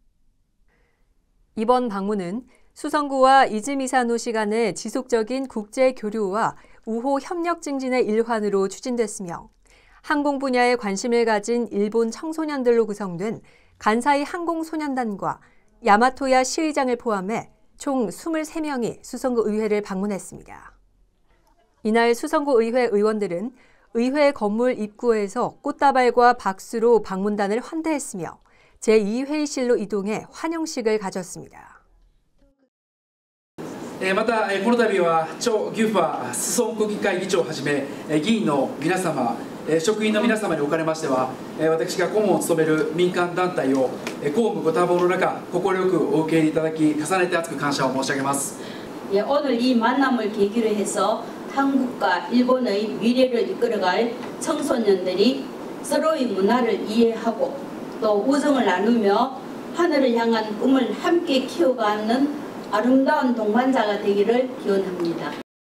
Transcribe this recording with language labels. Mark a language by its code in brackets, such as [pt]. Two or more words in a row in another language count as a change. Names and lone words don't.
[ko] 이번 방문은 수성구와 이즈미사노시 간의 지속적인 국제 교류와 우호 협력 증진의 일환으로 추진됐으며 항공 분야에 관심을 가진 일본 청소년들로 구성된 간사이 항공소년단과 야마토야 시의장을 포함해 총 23명이 수성구 의회를 방문했습니다. 이날 수성구 의회 의원들은 의회 건물 입구에서 꽃다발과 박수로 방문단을 환대했으며 제2회의실로 이동해 환영식을 가졌습니다. [ja] またこの度はチョ・ギュファ裾野国議会議長をはじめ議員の皆様、職員の皆様におかれましては、私が顧問を務める民間団体を公務ご多忙の中、快くお受け入れいただき、重ねて厚く感謝を申し上げます。 [ko] 오늘 이 만남을 계기로 해서 한국과 일본의 미래를 이끌어갈 청소년들이 서로의 문화를 이해하고 또 우정을 나누며 하늘을 향한 꿈을 함께 키워가는 아름다운 동반자가 되기를 기원합니다.